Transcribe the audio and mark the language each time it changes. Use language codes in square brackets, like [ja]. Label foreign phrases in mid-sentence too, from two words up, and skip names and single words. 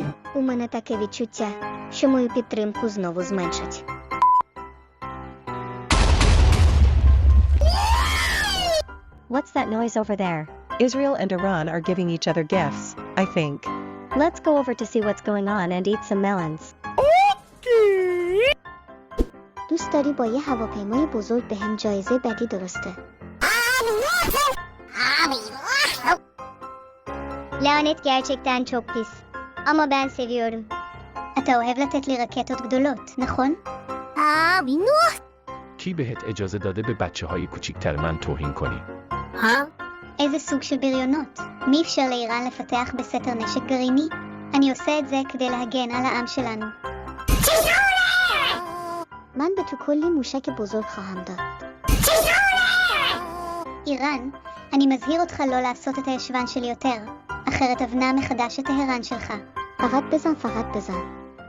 [uk] У мене таке відчуття, що мою підтримку знову зменшать. [en] What's that noise over there? Israel and Iran are giving each other gifts, I think. Let's go over to see what's going on and eat some melons. [fa] دوست داری با یه هواپیمای بزرگ به هم جایزه بدی درسته؟ [tr] Lanet gerçekten çok pis. Ama ben seviyorum. [he] אתה אוהב לתת לי רקטות גדולות, נכון? [fa] کی بهت اجازه داده به بچه‌های کوچیک‌تر من توهین کنی؟ [he] איזה סוג של בריונות? מי אפשר לאיראן לפתח בסתר נשק גרעיני? אני עושה את זה כדי להגן על העם שלנו. [fa] من به تو کلی موشک بزرگ خواهم داد. [he] איראן, אני מזהיר אותך לא לעשות את הישבן שלי יותר, אחרת אבנה מחדש את טהרן שלך. [fa] فقط بزن.